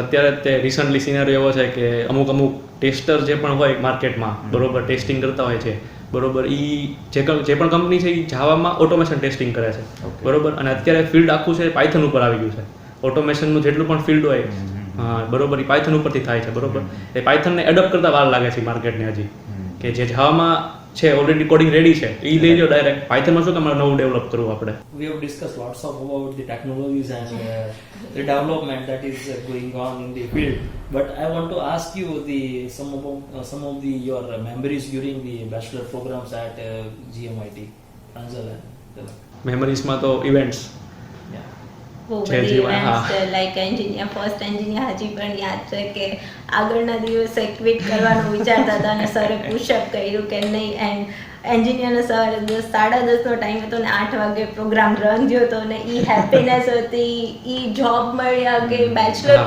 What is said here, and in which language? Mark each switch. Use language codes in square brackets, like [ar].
[gu] અત્યારે તે recently scenario એવો છે કે અમુક ટેસ્ટર જે પણ હોય માર્કેટમાં બરોબર ટેસ્ટિંગ કરતા હોય છે બરોબર એ જે પણ કંપની છે એ જાવામાં ઓટોમેશન ટેસ્ટિંગ કરે છે [en] Okay. [gu] બરોબર. અને અત્યારે ફિલ્ડ આખું છે પાયથન ઉપર આવી ગયું છે. ઓટોમેશનનું જેટલું પણ ફિલ્ડ હોય બરોબર એ પાયથન ઉપરથી થાય છે બરોબર. એ પાયથનને એડપ્ટ કરતા વાર લાગે છે માર્કેટને હજી કે જે જાવામાં છે ઓલરેડી કોડિંગ રેડી છે એ લઈ લો ડાયરેક્ટ. પાયથનમાં શું તમારે નવું ડેવલપ કરવું આપણે. [en] We have discussed lots of about the technologies and the development that is going on in the field. But I want to ask you some of the your memories during the bachelor programs at GMIT, Pranjal and Tilak. [gu] મેમરીઝમાં તો events [en] Yeah. [gu] બહુ છે બધી જીવન, events હા. છે like engineer first engineer હજી પણ યાદ છે કે આગળના દિવસે ક્વિટ કરવાનું વિચારતા હતા અને સરે પુશઅપ કર્યું કે નહીં. એન્ડ એન્જિનિયરનો સવારે 10:30નો ટાઈમ હતો ને 8 વાગે પ્રોગ્રામ રન થયો હતો ને એ હેપીનેસ હતી, એ જોબ મળ્યા કે બેચલર